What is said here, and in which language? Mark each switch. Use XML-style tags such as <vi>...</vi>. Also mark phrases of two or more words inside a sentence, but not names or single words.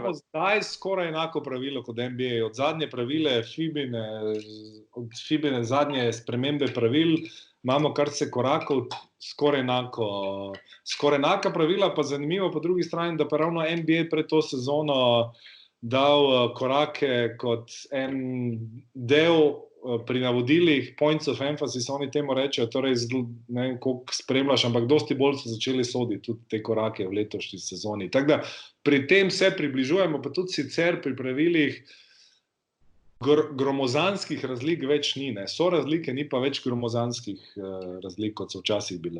<sl>Imamo zdaj skoraj enako pravilo kot NBA. Od zadnje pravile od FIBA-ne zadnje spremembe pravil imamo, kar se korakov, skoraj enaka pravila, pa zanimivo po drugi strani, da pa ravno NBA pred to sezono dal korake kot en del pri navodilih,</sl> <en>points of emphasis,</en> <sl>oni temu rečejo, torej ne vem, koliko spremljaš, ampak dosti bolj so začeli soditi tudi te korake v letošnji sezoni. Tako da pri tem se približujemo, pa tudi sicer pri pravilih gromozanskih razlik več ni, ne. So razlike, ni pa več gromozanskih razlik, kot so včasih bile.</sl>